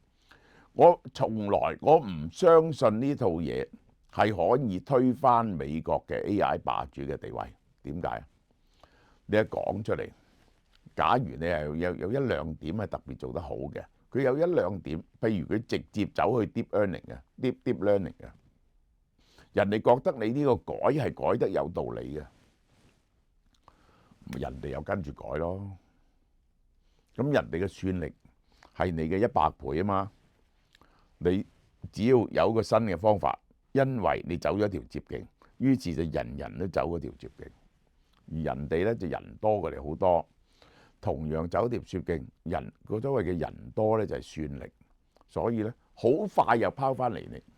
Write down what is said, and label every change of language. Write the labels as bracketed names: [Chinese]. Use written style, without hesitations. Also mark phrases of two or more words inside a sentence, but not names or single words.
[Cantonese] 我唔相信呢套嘢係可以推翻美國嘅 AI 霸主嘅地位。點解啊？你一講出嚟，假如你係有一兩點係特別做得好嘅，佢有一兩點，譬如佢直接走去 [English] deep learning [Cantonese] 嘅 [English] deep learning [Cantonese] 嘅，人哋覺得你呢個改係改得有道理嘅，人哋又跟住改咯。咁人哋嘅算力係你嘅100倍啊嘛。你只要有個新嘅方法，因為你走咗一條捷徑，於是就人人都走嗰條捷徑，而人哋咧就人多過你好多，同樣走條捷徑，人嗰所謂嘅人多咧就係算力，所以咧好快又拋翻嚟你。